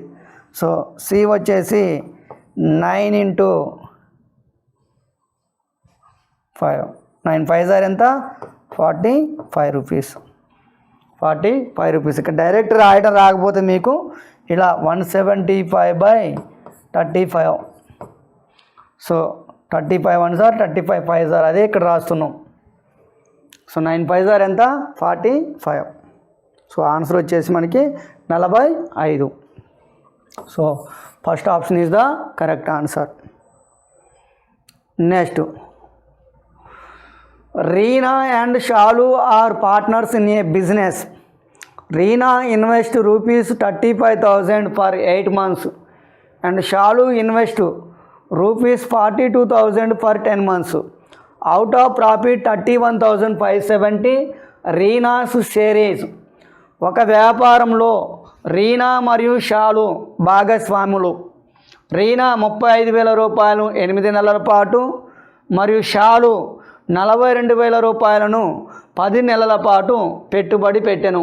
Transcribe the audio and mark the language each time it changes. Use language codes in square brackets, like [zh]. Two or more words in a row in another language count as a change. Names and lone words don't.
[te] సో సి వచ్చేసి 9 × 5. 9 5 ఎంత? 45 రూపీస్. 45 రూపీస్. ఇక్కడ డైరెక్ట్ రాయడం రాకపోతే మీకు ఇలా 175/35. సో 35 [en] 1s are 35 5s are [te] అదే ఇక్కడ రాస్తున్నాం. సో 9 [en] 5s are [te] ఎంత? 45. [en] so answer [te] వచ్చేసి మనకి 45. [en] so first option is the correct answer. నెక్స్ట్, Reena and Shalu are partners in a business. Reena invests rupees 35,000 for 8 months and Shalu invests rupees 42,000 for 10 months. Out of profit 31,570 Reena's share is. [te] ఒక వ్యాపారంలో రీనా మరియు షాలు భాగస్వాములు. రీనా 35,000 రూపాయలు 8 నెలల పాటు మరియు షాలు 42,000 రూపాయలను 10 నెలల పాటు పెట్టుబడి పెట్టెను.